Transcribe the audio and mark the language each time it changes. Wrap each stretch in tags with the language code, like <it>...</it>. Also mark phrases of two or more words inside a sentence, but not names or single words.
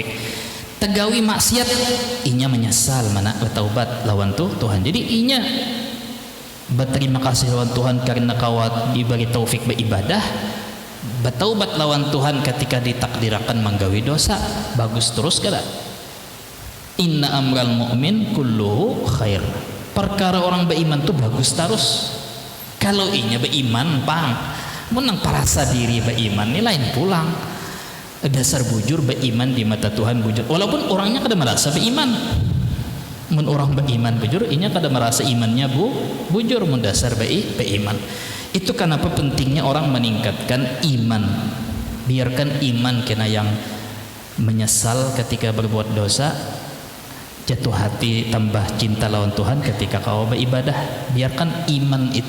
<bjn>Tegawi maksiat, inya menyesal, mana bertaubat lawan Tuhan. Jadi inya berterima kasih lawan Tuhan karena kawat dibagi taufik beribadah, bertaubat lawan Tuhan ketika ditakdirkan menggawi dosa, bagus terus kada.</bjn> <ar>إن أمر المؤمن كله خير.</ar> <bjn>Perkara orang beriman tuh bagus terus. Kalau inya beriman menang parasa diri beriman ini lain pulang. Dasar bujur beriman di mata Tuhan bujur. Walaupun orangnya kada merasa beriman. Mun orang beriman bujur, inya kada merasa imannya bujur, mun dasar beriman. Itu kenapa pentingnya orang meningkatkan iman. Biarkan iman kena yang menyesal ketika berbuat dosa, jatuh hati tambah cinta lawan Tuhan ketika kau beribadah. Biarkan iman itu.</bjn>